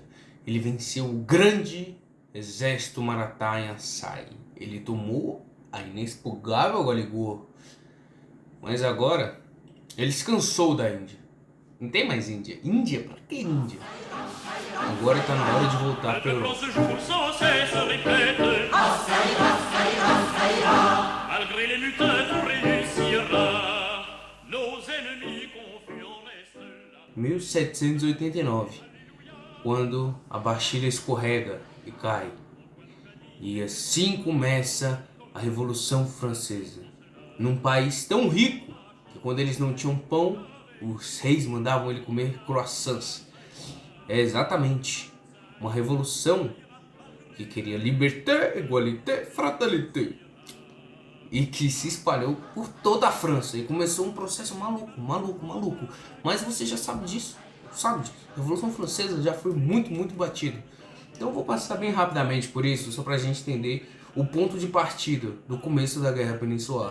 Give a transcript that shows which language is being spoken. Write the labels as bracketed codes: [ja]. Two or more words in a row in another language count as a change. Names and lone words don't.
[pt] Ele venceu o grande exército Maratha em Assai. Ele tomou a inexpugável Galigor. Mas agora, ele se cansou da Índia. Não tem mais Índia. Índia? Pra que Índia? Agora tá na hora de voltar pra Europa. [fr] Malgré les lutins, tout réussira. Nos ennemis confiants restent là. [pt] 1789, quando a Bastilha escorrega e cai. E assim começa a Revolução Francesa. Num país tão rico que quando eles não tinham pão, os reis mandavam ele comer croissants. É exatamente uma revolução que queria [fr] liberté, égalité, fraternité. [pt] E que se espalhou por toda a França. E começou um processo maluco. Mas você já sabe disso. Sabe disso. A Revolução Francesa já foi muito batido. Então eu vou passar bem rapidamente por isso, só pra gente entender o ponto de partida do começo da Guerra Peninsular.